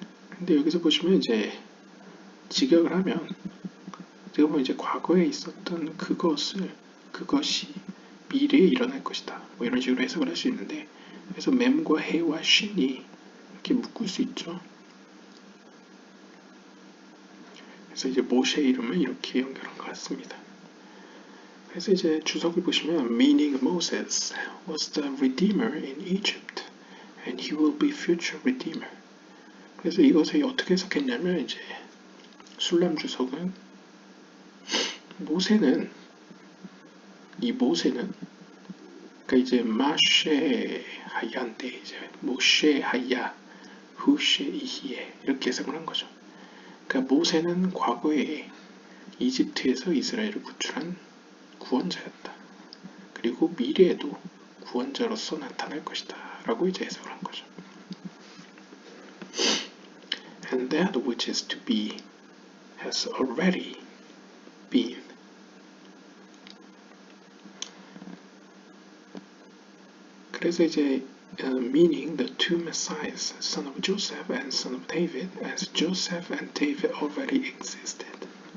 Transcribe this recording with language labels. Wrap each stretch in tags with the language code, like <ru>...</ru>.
<ko>근데 여기서 보시면 이제 직역을 하면 어떻게 보면 이제 과거에 있었던 그것이 미래에 일어날 것이다. 뭐 이런 식으로 해석을 할 수 있는데 그래서 맴과 해와 쉰이 이렇게 묶을 수 있죠. 그래서 이제 모세의 이름을 이렇게 연결한 것 같습니다. 그래서 이제 주석을 보시면</ko> <en>meaning Moses was the redeemer in Egypt and he will be future redeemer.</en> <ko>그래서 이것을 어떻게 해석했냐면 이제 술람 주석은 모세는 그러니까 이제 마쉐하야인데 이제 모쉐하야 후쉐이히에 이렇게 해석을 한 거죠. 그러니까 모세는 과거에 이집트에서 이스라엘을 구출한 구원자였다. 그리고 미래에도 구원자로서 나타날 것이다. 라고 이제 해석을 한 거죠.</ko> <en>And that which is to be has already been.</en> <ko>그래서 이제</ko> <en>meaning the two messiahs, son of Joseph and son of David, as Joseph and David already existed.</en>